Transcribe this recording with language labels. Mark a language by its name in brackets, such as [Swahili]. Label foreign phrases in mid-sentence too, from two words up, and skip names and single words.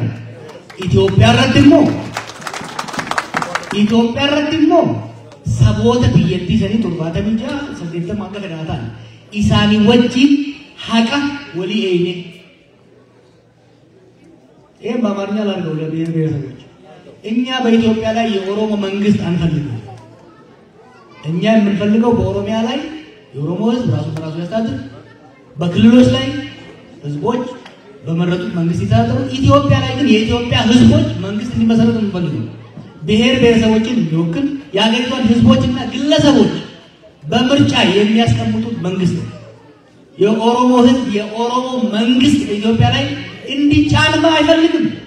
[Oromo] Itoophiyaa irratti immoo saboota biyyattii sanii 76 akka fedhaa ta'an isaanii wajjin haqa walii eeyne. [Amharic] በአማርኛ ላድርገው ለብሔር ብሔረሰቦች እኛ በኢትዮጵያ ላይ የኦሮሞ መንግስት አንፈልግም። እኛ የምንፈልገው በኦሮሚያ ላይ የኦሮሞ ህዝብ ራሱን በራሱ ያስተዳድር፣ በክልሎች ላይ ህዝቦች በመረጡት መንግስት ይተዳደሩ። ኢትዮጵያ ላይ ግን የኢትዮጵያ ህዝቦች መንግስት እንዲመሰረት እንፈልጋለን። ብሔር ብሔረሰቦችን የሚወክል የሀገሪቷን ህዝቦችና ግለሰቦች በምርጫ የሚያስቀምጡት መንግስት ነው። የኦሮሞ ህዝብ የኦሮሞ መንግስት በኢትዮጵያ ላይ እንዲጫንማ አይፈልግም።